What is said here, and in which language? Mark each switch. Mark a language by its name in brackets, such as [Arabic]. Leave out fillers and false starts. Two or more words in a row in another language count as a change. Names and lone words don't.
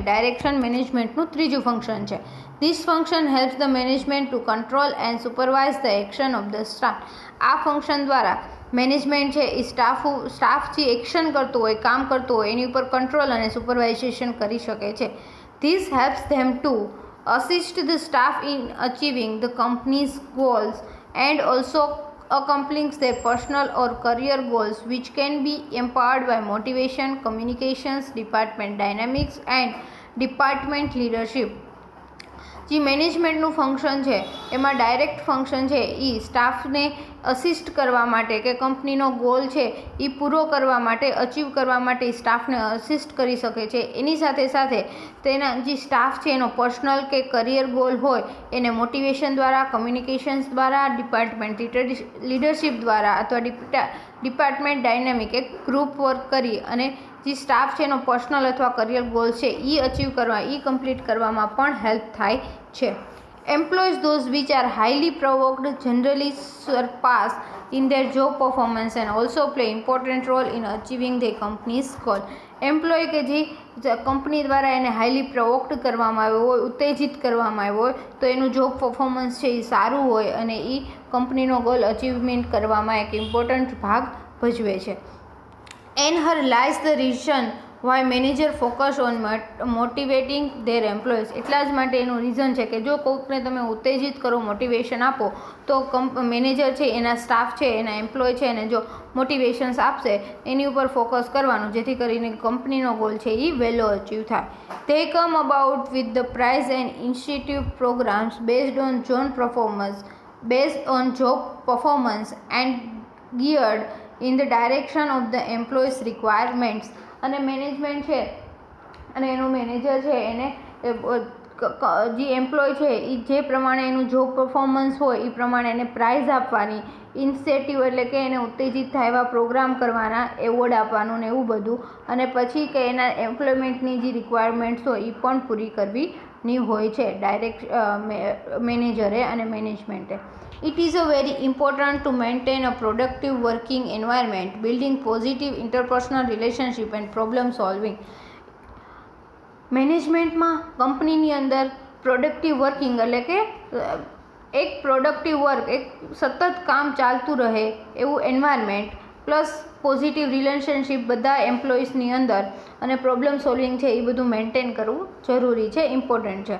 [Gujarati] ડાયરેક્શન મેનેજમેન્ટનું ત્રીજું ફંક્શન છે. [English] This function helps the management to control and supervise the action of the staff. [Gujarati] આ ફંક્શન દ્વારા મેનેજમેન્ટ છે એ સ્ટાફ જે એક્શન કરતો હોય, કામ કરતો હોય એની ઉપર કંટ્રોલ અને સુપરવાઇઝેશન કરી શકે છે. [English] This helps them to assist the staff in achieving the company's goals and also accomplishing their personal or career goals, which can be empowered by motivation, communications, department dynamics and department leadership. [Gujarati] જે મેનેજમેન્ટનું ફંક્શન છે એમાં [English] direct function [Gujarati] છે એ સ્ટાફને અસિસ્ટ કરવા માટે કે કંપનીનો ગોલ છે એ પૂરો કરવા માટે અચીવ કરવા માટે સ્ટાફને અસિસ્ટ કરી શકે છે. એની સાથે સાથે તેના જે સ્ટાફ છે એનો પર્સનલ કે [English] career goal [Gujarati] હોય એને મોટિવેશન દ્વારા, કમ્યુનિકેશન્સ દ્વારા, [English] department leadership [Gujarati] દ્વારા અથવા [English] department dynamic [Gujarati] એક [English] group work [Gujarati] કરી અને જે સ્ટાફ છે એનો પર્સનલ અથવા [English] career goal [Gujarati] છે એ અચીવ કરવા, એ કમ્પ્લીટ કરવામાં પણ હેલ્પ થાય છે. [English] Employees those which are highly provoked generally surpass in their job performance and also play important role in achieving the company's goal. [Gujarati] એમ્પ્લોય કે જે કંપની દ્વારા એને [English] highly provoked [Gujarati] કરવામાં આવ્યો હોય, ઉત્તેજિત કરવામાં આવ્યો હોય તો એનું [English] job performance [Gujarati] છે એ સારું હોય અને એ કંપનીનો [English] goal achievement [Gujarati] કરવામાં એક ઇમ્પોર્ટન્ટ ભાગ ભજવે છે. [English] In her lies the reason why manager focus on motivating their employees. [Gujarati] એટલા જ માટે એનું રીઝન છે કે જો કોઈકને તમે ઉત્તેજિત કરો, મોટિવેશન આપો તો મેનેજર છે એના સ્ટાફ છે એના એમ્પ્લોય છે એને જો મોટિવેશન્સ આપશે એની ઉપર ફોકસ કરવાનું જેથી કરીને કંપનીનો ગોલ છે એ વહેલો અચીવ થાય. [English] They come about with the prize and incentive programs based on job performance and geared in the direction of the employees' requirements. [Gujarati] અને મેનેજમેન્ટ છે અને એનું મેનેજર છે એને જે એમ્પ્લોય છે એ જે પ્રમાણે એનું [English] job performance [Gujarati] હોય એ પ્રમાણે એને પ્રાઇઝ આપવાની, ઇન્સેટિવ એટલે કે એને ઉત્તેજિત થાય એવા પ્રોગ્રામ કરવાના, એવોર્ડ આપવાનું ને એવું બધું, અને પછી કે એના એમ્પ્લોયમેન્ટની જે રિક્વાયરમેન્ટ્સ હોય એ પણ પૂરી કરવીની હોય છે ડાયરેક્ટ મેનેજરે અને મેનેજમેન્ટે. [English] It is a very important to maintain a productive working environment, building positive interpersonal relationship and problem solving. [Gujarati] મેનેજમેન્ટમાં કંપનીની અંદર [English] productive working [Gujarati] એટલે કે એક [English] productive work, [Gujarati] એક સતત કામ ચાલતું રહે એવું એન્વાયરમેન્ટ પ્લસ [English] positive relationship [Gujarati] બધા એમ્પ્લોઈઝની અંદર અને [English] problem solving [Gujarati] છે એ બધું મેન્ટેન કરવું જરૂરી છે, ઇમ્પોર્ટન્ટ છે.